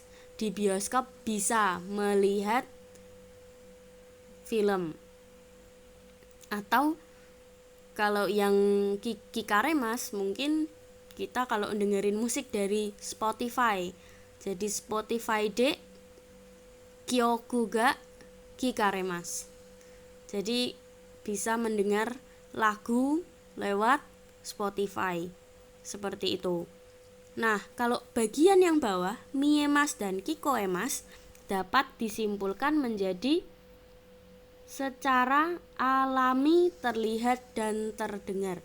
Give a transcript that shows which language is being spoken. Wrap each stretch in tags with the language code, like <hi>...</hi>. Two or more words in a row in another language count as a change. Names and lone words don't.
<id>Di bioskop bisa melihat film. Atau kalau yang kikaremasu mungkin kita kalau dengerin musik dari Spotify.</id> <ja>Jadi Spotifyで曲が聞かれます.</ja> <id>Jadi bisa mendengar lagu lewat Spotify. Seperti itu. Nah, kalau bagian yang bawah, miemasu dan kikoemasu dapat disimpulkan menjadi secara alami terlihat dan terdengar.</id>